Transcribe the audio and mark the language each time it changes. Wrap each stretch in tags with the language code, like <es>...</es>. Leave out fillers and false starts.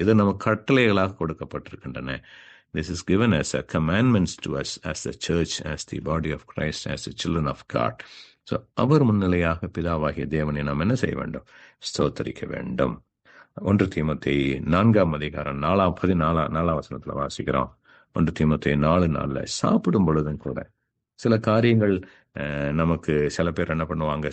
<ta>இது நம்ம கட்டளைகளாக கொடுக்கப்பட்டிருக்கின்றன.</ta> <en>This is given as a commandments to us as the church, as the body of Christ, as the children of God.</en> <ta>So அவர் முன்னிலையாக பிதாவாகிய தேவனை நாம் என்ன செய்ய வேண்டும்? ஸ்தோத்திரிக்க வேண்டும். 1 தீமோத்தேயு 4 அதிகாரம் 4 வசனத்துல வாசிக்கிறோம். 1 தீமோத்தேயு 4:4 சாப்பிடும் பொழுதும் கூட சில காரியங்கள் நமக்கு சில பேர் என்ன பண்ணுவாங்க?</ta>